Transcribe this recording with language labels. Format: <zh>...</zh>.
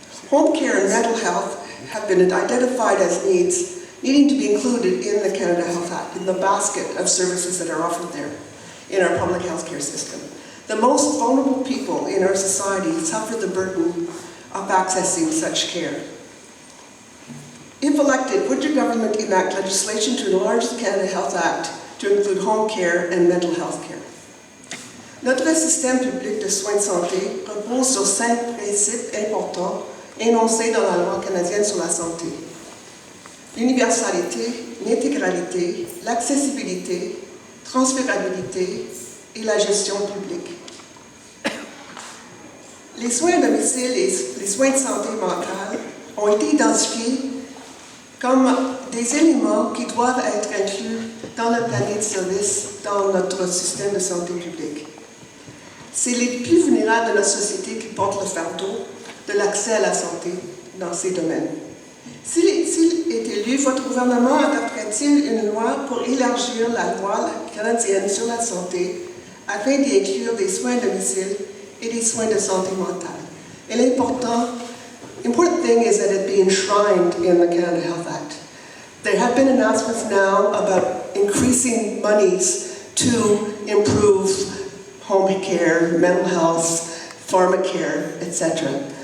<en>Home care and mental health have been identified as needs needing to be included in the Canada Health Act, in the basket of services that are offered there in our public health care system. The most vulnerable people in our society suffer the burden of accessing such care. If elected, would your government enact legislation to enlarge the Canada Health Act to include home care and mental health care?</en> <fr>Notre système public de soins de santé repose sur 5 principes importants énoncés dans la loi canadienne sur la santé: l'universalité, l'intégralité, l'accessibilité, transférabilité et la gestion publique. Les soins à domicile et les soins de santé mentale ont été identifiés comme des éléments qui doivent être inclus dans le panier de services dans notre système de santé publique. C'est les plus vulnérables de notre société qui portent le fardeau de l'accès à la santé dans ces domaines. S'il est élu, votre gouvernement adoptera-t-il une loi pour élargir la loi canadienne sur la santé afin d'y inclure des soins à domicile et des soins de santé mentale?</fr> <en>And important thing is that it be enshrined in the Canada Health Act. There have been announcements now about increasing monies to improve home care, mental health, pharmacare, etc.</en>